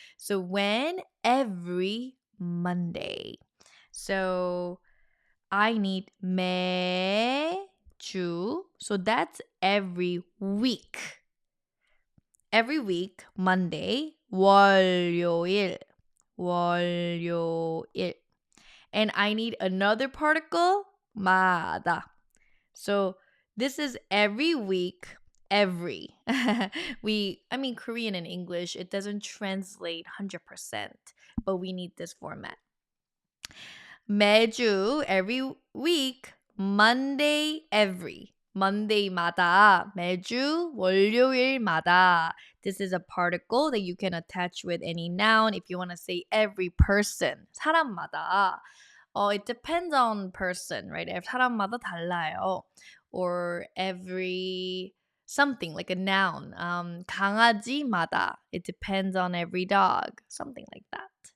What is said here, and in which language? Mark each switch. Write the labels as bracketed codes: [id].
[en] So when every Monday. So I need 매주. So that's every week. Every week, Monday, 월요일. [ko] 월요일. [en] And I need another particle, 마다. So this is every week, every. Korean and English, it doesn't translate 100%, but we need this format. 매주, every week, Monday, every. [ko] Monday마다, 매주, 월요일마다. [en] This is a particle that you can attach with any noun if you want to say every person. [ko] 사람마다. [en] It depends on person, right? [ko] 사람마다 달라요. [en] Or every something like a noun. 강아지마다. It depends on every dog. Something like that.